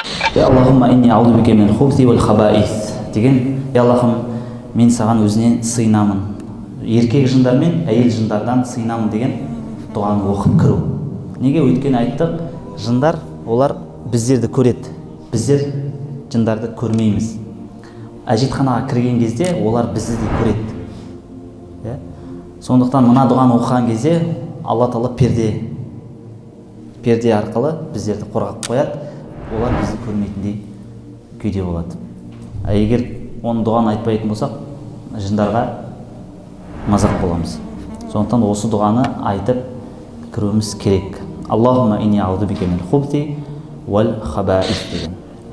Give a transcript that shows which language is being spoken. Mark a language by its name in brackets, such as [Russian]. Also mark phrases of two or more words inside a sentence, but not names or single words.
[Arabic] اللهم إني أعوذ بك من الخبث والخبائث [Kazakh] деген, Аллахым, мен саған өзінен сыйынамын, еркек жындар мен әйел жындардан сыйынамын деген дұғаны оқып кіру. Неге? Өйткені айттық, жындар олар біздерді көреді, біздер жындарды көрмейміз. Әжетханаға кірген кезде олар бізді де көреді. Сондықтан мына дұғаны оқыған кезде Алла Тағала перде арқылы біздерді қорғап қояды, олар бізді көрмейтіндей күйде болады. Егер оны дұғаны айтпайтын болсақ, жындарға мазақ боламыз. Сондықтан осы дұғаны айтып кіруіміз керек. [Arabic] اللهم إني أعوذ بك من الخبث والخبائث [Kazakh] деген.